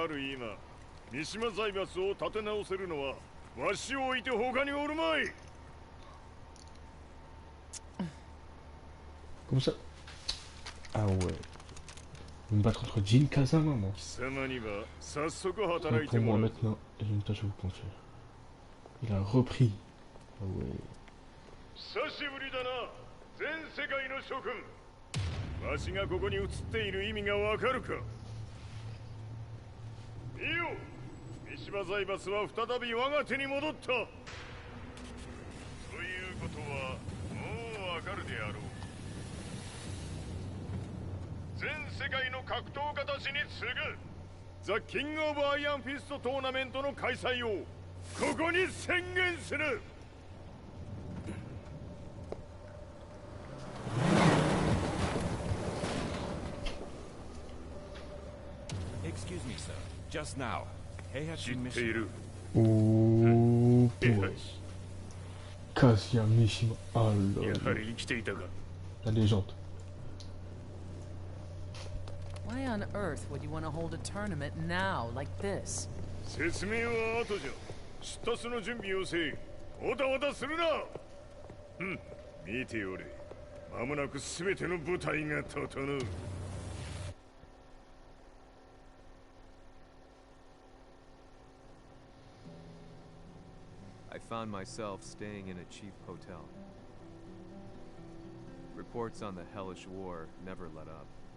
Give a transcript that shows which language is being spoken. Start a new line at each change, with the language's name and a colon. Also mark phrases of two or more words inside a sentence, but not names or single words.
Japanese: る今、三島財閥を立て直せるのはわしを置いて他におるまい。
French: Comme ça. Ah ouais. Je vais me battre contre Jin Kazama, moi.
Japanese: 貴様には早速
French: Donc
Japanese: 働いて
French: pour
Japanese: も
French: moi
Japanese: らう。
French: maintenant, j'ai une tâche à vous confier. Il a repris. Ah ouais.
Japanese: 久しぶりだな、全世界の諸君。わしがここに映っている意味がわかるか。見よ、三島財閥は再び我が手に戻った。ということはもうわかるであろう。全世界の格闘家たちに次ぐザ・キング・オブ・アイアンフィストトーナメントの開催をここに宣言する。
English: Excuse me, sir. Just now,
Japanese: 知っている。
English: Oh boy. Kazuya Mishima.
French: Ah
Japanese: や
French: là
Japanese: は
French: là.
Japanese: り生きていたか。
French: La légende.
English: Why on earth would you want to hold a tournament now, like this?
Japanese: 説明は後じゃ。出立の準備をせい。おたおたするな。うん、見ておれ。間もなくすべての部隊が整う。
English: I found myself staying in a cheap hotel. Reports on the hellish war never let up.